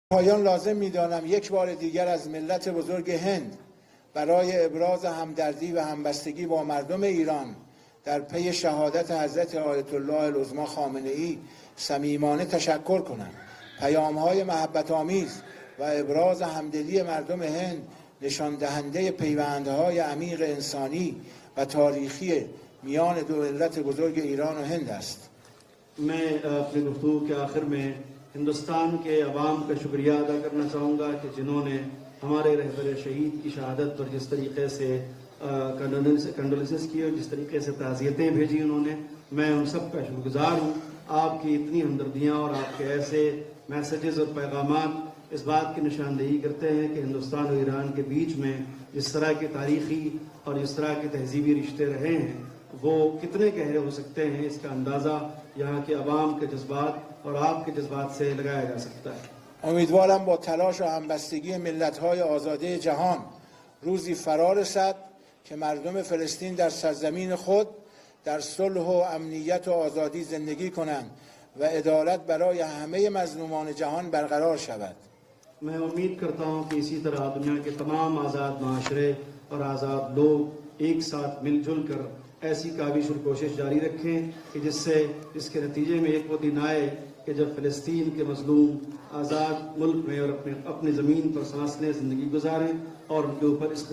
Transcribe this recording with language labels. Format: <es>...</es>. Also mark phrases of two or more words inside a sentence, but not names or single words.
<fa>پایان لازم می‌دانم یک بار دیگر از ملت بزرگ هند برای ابراز همدردی و همبستگی با مردم ایران در پی شهادت حضرت آیت الله العظمی خامنه‌ای صمیمانه تشکر کنم. پیام‌های محبت آمیز و ابراز همدلی مردم هند نشان دهنده پیوندهای عمیق انسانی و تاریخی میان دو ملت بزرگ ایران و هند است.</fa> <ur>میں اپنی گفتگو کے آخر میں ہندوستان کے عوام کا شکریہ ادا کرنا چاہوں گا کہ جنہوں نے ہمارے رہبر شہید کی شہادت پر جس طریقے سے कंडोलेंसेस کی اور جس طریقے سے تعزیتیں بھیجی انہوں نے، میں ان سب کا شکرگزار ہوں। آپ کی اتنی ہمدردیاں اور آپ کے ایسے मैसेजेस اور پیغامات اس بات کی نشاندہی کرتے ہیں کہ ہندوستان اور ایران کے بیچ میں جس طرح کے تاریخی اور جس طرح کے تہذیبی رشتے رہے ہیں وہ کتنے گہرے ہو سکتے ہیں، اس کا اندازہ یہاں کے عوام کے جذبات اور آپ کے جذبات سے لگایا جا سکتا ہے।</ur> <fa>امیدوارم با تلاش و همبستگی ملت‌های آزاده جهان روزی فرا رسد که مردم فلسطین در سرزمین خود در صلح و امنیت و آزادی زندگی کنند و عدالت برای همه مظلومان جهان برقرار شود.</fa> <ur>میں امید کرتا ہوں کہ اسی طرح دنیا کے تمام آزاد معاشرے اور آزاد لوگ ایک ساتھ مل جل کر ایسی کاوش اور کوشش جاری رکھیں کہ جس کے نتیجے میں ایک وہ دن آئے کہ جب فلسطین کے مظلوم آزاد ملک میں اور اپنی زمین پر سانس لیں، زندگی گزاریں اور ان کے اوپر اس</ur>